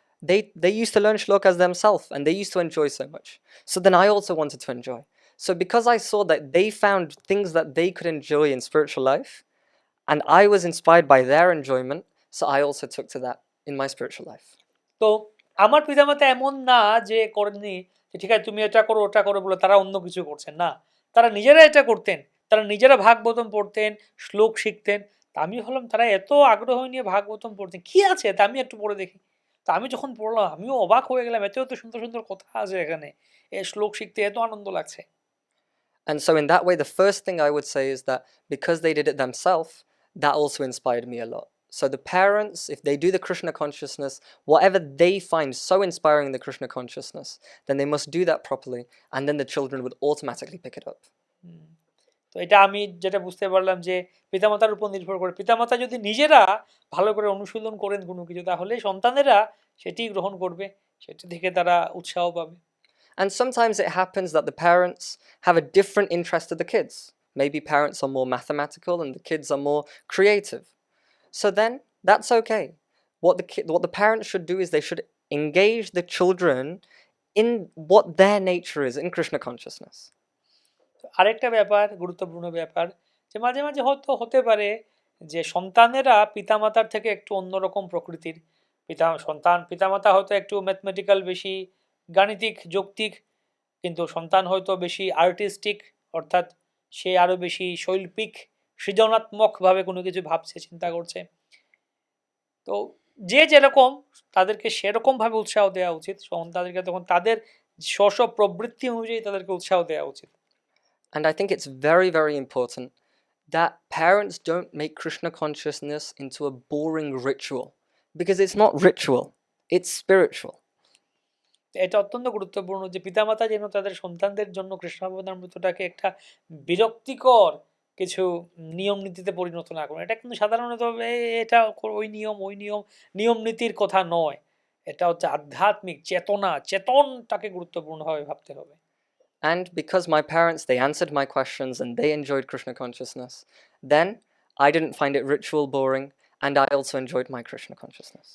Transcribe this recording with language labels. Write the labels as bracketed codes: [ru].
[en] They used to learn shlokas themselves and they used to enjoy so much. So then I also wanted to enjoy. So because I saw that they found things that they could enjoy in spiritual life, and I was inspired by their enjoyment, so I also took to that in my spiritual life. [bn] তো আমার পিতামাতা এমন না যে করেননি যে ঠিক আছে তুমি এটা করো ওটা করো বলে তারা অন্য কিছু করছেন না, তারা নিজেরা এটা করতেন, তারা নিজেরা ভাগবতম পড়তেন, শ্লোক শিখতেন। তা আমি ভাবলাম তারা এত আগ্রহ নিয়ে ভাগবতম পড়তেন, কি আছে তা আমি একটু পড়ে দেখি। তা আমি যখন পড়লাম আমিও অবাক হয়ে গেলাম, এত এত সুন্দর সুন্দর কথা আছে এখানে, এই শ্লোক শিখতে এত আনন্দ লাগছে। [en] And so in that way, the first thing I would say is that because they did it themselves, that also inspired me a lot. So the parents, if they do the Krishna consciousness, whatever they find so inspiring in the Krishna consciousness, then they must do that properly, and then the children would automatically pick it up. [bn] তো এটা আমি যেটা বুঝতে পারলাম যে পিতামাতার উপর নির্ভর করে, পিতামাতা যদি নিজেরা ভালো করে অনুশীলন করেন কোনো কিছু, তাহলে সন্তানেরা সেটি গ্রহণ করবে, সেটি থেকে তারা উৎসাহ পাবে। [en] And sometimes it happens that the parents have a different interest to the kids. Maybe parents are more mathematical and the kids are more creative. So then that's okay. What the parents should do is they should engage the children in what their nature is in Krishna consciousness. [bn] আরেকটা ব্যাপার, গুরুত্বপূর্ণ ব্যাপার, যে মাঝে মাঝে হয়তো হতে পারে যে সন্তানেরা পিতামাতার থেকে একটু অন্যরকম প্রকৃতির। পিতামাতা হয়তো একটু ম্যাথমেটিক্যাল বেশি, গাণিতিক যৌক্তিক, কিন্তু সন্তান হয়তো বেশি আর্টিস্টিক, অর্থাৎ সে আরো বেশি শৈল্পিক সৃজনাত্মকভাবে কোনো কিছু ভাবছে, চিন্তা করছে। তো যে যেরকম তাদেরকে সেরকমভাবে উৎসাহ দেওয়া উচিত, তাদেরকে তখন তাদের স্ব প্রবৃত্তি অনুযায়ী তাদেরকে উৎসাহ দেওয়া উচিত। [en] And I think it's very, very important that parents don't make Krishna consciousness into a boring ritual, because it's not ritual, it's spiritual. [bn] এটা অত্যন্ত গুরুত্বপূর্ণ যে পিতামাতা যেন তাদের সন্তানদের জন্য কৃষ্ণাবতারটাকে একটা বিরক্তিকর কিছু নিয়ম নীতিতে পরিণত না করেন। এটা কিন্তু সাধারণত এটা ওই নিয়ম নিয়ম নীতির কথা নয়, এটা হচ্ছে আধ্যাত্মিক চেতনটাকে গুরুত্বপূর্ণভাবে ভাবতে হবে। [en] And because my parents, they answered my questions and they enjoyed Krishna consciousness, then I didn't find it ritual boring, and I also enjoyed my Krishna consciousness.